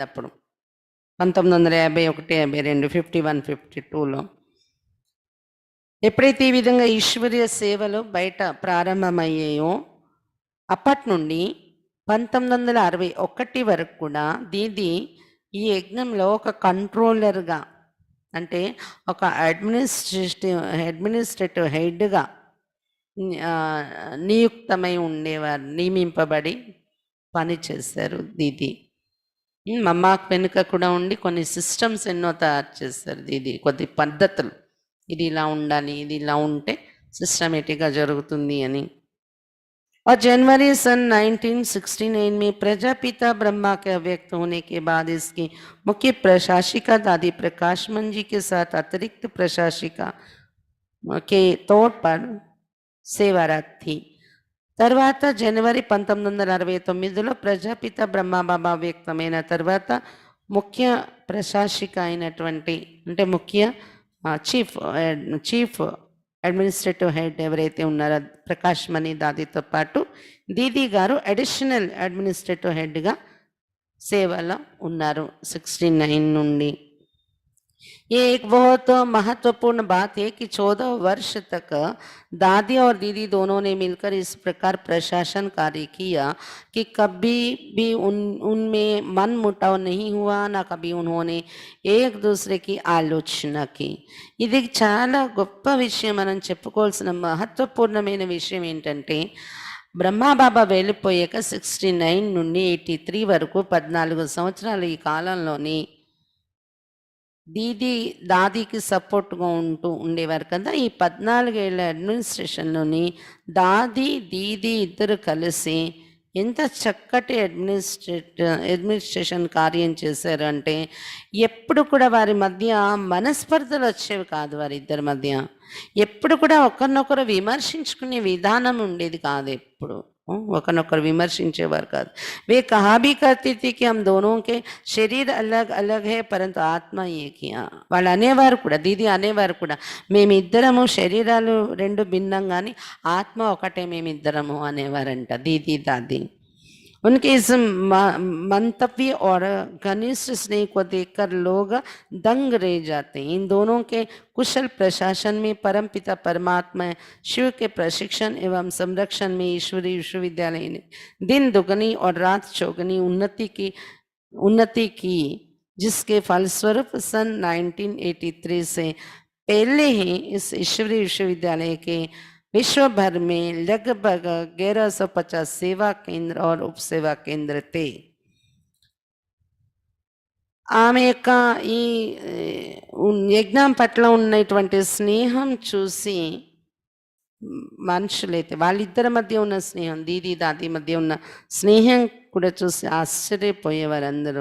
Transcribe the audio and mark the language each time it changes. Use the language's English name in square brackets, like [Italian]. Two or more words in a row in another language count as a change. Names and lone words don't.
[Telugu] అప్పుడు 1951-52, 51-52లో ఎప్పుడైతే ఈ విధంగా ఈశ్వరీయ సేవలు బయట ప్రారంభమయ్యాయో అప్పటి నుండి 1961 వరకు కూడా దీది ఈ యజ్ఞంలో ఒక కంట్రోలర్గా, అంటే ఒక [English] administrative head [Telugu] నియుక్తమై ఉండేవారు, నియమింపబడి పనిచేశారు దీది. మమ్మాకు వెనుక కూడా ఉండి కొన్ని సిస్టమ్స్ ఎన్నో తయారు చేస్తారు దీది, కొద్ది పద్ధతులు, ఇది ఇలా ఉండాలి, ఇది ఇలా ఉంటే సిస్టమేటిక్గా జరుగుతుంది అని. [Hindi] और जनवरी सन 1969 में प्रजापिता ब्रह्मा के अव्यक्त होने के बाद इसकी मुख्य प्रशासिका दादी प्रकाशमन जी के साथ अतिरिक्त प्रशासिका के तौर पर सेवारत थी. [Telugu] తర్వాత జనవరి 1969లో ప్రజాపిత బ్రహ్మబాబా వ్యక్తమైన తర్వాత ముఖ్య ప్రశాసిక అయినటువంటి, అంటే ముఖ్య [English] chief administrative head [Telugu] ఎవరైతే ఉన్నారో ప్రకాష్ మణి దాదితో పాటు దీదీ గారు [English] additional administrative head [Telugu] సేవలో ఉన్నారు 69 నుండి. [Hindi] ये एक बहुत महत्वपूर्ण बात है कि 14 वर्ष तक दादी और दीदी दोनों ने मिलकर इस प्रकार प्रशासन कार्य किया कि कभी भी उनमें मन मुटाव नहीं हुआ, ना कभी उन्होंने एक दूसरे की आलोचना की. [Telugu] ఇది చాలా గొప్ప విషయం, మనం చెప్పుకోవాల్సిన మహత్వపూర్ణమైన విషయం ఏంటంటే బ్రహ్మాబాబా వెళ్ళిపోయాక 69 నుండి 83 వరకు 14 సంవత్సరాలు ఈ కాలంలోని దీది దాదీకి సపోర్ట్గా ఉండేవారు కదా. ఈ 14 ఏళ్ళ అడ్మినిస్ట్రేషన్లోని దాది దీది ఇద్దరు కలిసి ఎంత చక్కటి అడ్మినిస్ట్రేషన్ కార్యం చేశారు అంటే ఎప్పుడు కూడా వారి మధ్య మనస్పర్ధలు వచ్చేవి కాదు. వారిద్దరి మధ్య ఎప్పుడు కూడా ఒకరినొకరు విమర్శించుకునే విధానం ఉండేది కాదు. ఎప్పుడు ఒకరినొకరు విమర్శించేవారు కాదు. [Hindi] वे कहा भी करती थी कि हम दोनों के शरीर अलग अलग है परंतु आत्म एकिया. [Telugu] వాళ్ళు అనేవారు కూడా, దీది అనేవారు కూడా, మేమిద్దరము శరీరాలు రెండు భిన్నం కానీ ఆత్మ ఒకటే మేమిద్దరము అనేవారంట దీది దాది. [Hindi] उनके इस मंतव्य और घनिष्ठ स्नेह को देखकर लोग दंग रह जाते हैं. इन दोनों के कुशल प्रशासन में परमपिता परमात्मा शिव के प्रशिक्षण एवं संरक्षण में ईश्वरीय विश्वविद्यालय ने दिन दुगनी और रात चौगनी उन्नति की जिसके फलस्वरूप सन 1983 से पहले ही इस ईश्वरीय विश्वविद्यालय के विश्व भर में लगभग 1150 सेवा केंद्र और उप सेवा केंद्र थे. [Telugu] ఆమె యొక్క ఈ యజ్ఞం పట్ల ఉన్నటువంటి స్నేహం చూసి మనుషులైతే వాళ్ళిద్దరి మధ్య ఉన్న స్నేహం, దీది దాది మధ్య ఉన్న స్నేహం కూడా చూసి ఆశ్చర్యపోయేవారు అందరూ.